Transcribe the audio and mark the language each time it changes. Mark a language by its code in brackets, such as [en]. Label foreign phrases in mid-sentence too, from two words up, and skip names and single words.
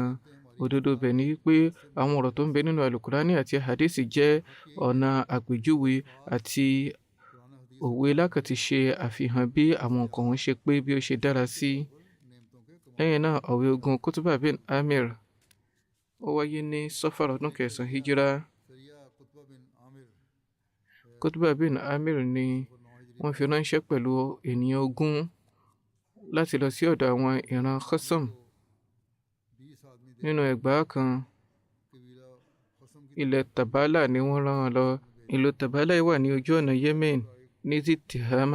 [yo] òdodo bẹ̀ ni wípé àwọn ọ̀rọ̀ tó ń bẹ nínú alukurani àti hadith jẹ́ ọ̀nà àpèjúwe àti òwe lákàtí ṣe àfihàn bí àwọn nǹkan wọn ṣe pé bí ó ṣe dára sí. lẹ́yìn náà ọ̀wé ogun Kutuba bin Amir ó wáyé ní Safar ọdún kẹsàn-án hijira. Qutbah bin Amir ni wọ́n fi ránṣẹ́ pẹ̀lú ènìyàn 20 láti lọ sí ọ̀dọ̀ àwọn ìran Khasam. Nínú ẹgbàá kan, ilẹ̀ Tabala ni wọ́n rán wọn lọ. Ìlú Tabala wà ní ojú ọ̀nà Yemen ní Tihama.